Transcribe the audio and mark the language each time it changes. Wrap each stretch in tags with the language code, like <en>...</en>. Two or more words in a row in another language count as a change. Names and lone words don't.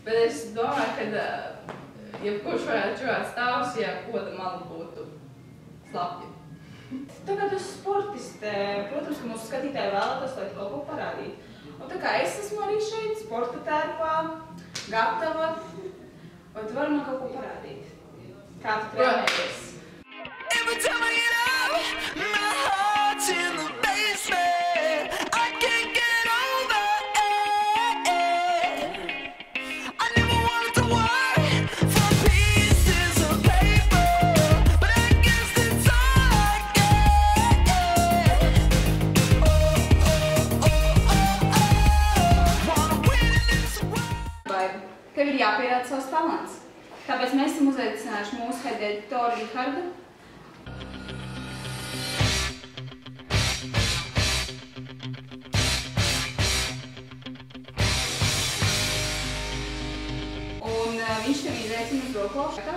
<lv>Bet es domāju, ka jebkurš varētu čurāt stāvus, ja poda mala būtu slapja. Tā kā tu esi sportiste, protams, ka mūsu skatītāji vēlētos, lai tu kaut ko parādītu. Un tā kā es esmu arī šeit sporta tērpā, gatava, vai tu vari man kaut ko parādīt? Kā tu trenējies?</lv> <en>Every time I get out, my heart's in the basement. I can't get over it. I never wanted to work for pieces of paper, but I guess that's all I get. Wanna win in this world.</en> <lv>Vai tev ir jāpierāda savs talants? Tāpēc mēs esam uzaicinājuši mūsu head-editoru Rihardu. Un viņš tev izaicina uz rokošu.</lv>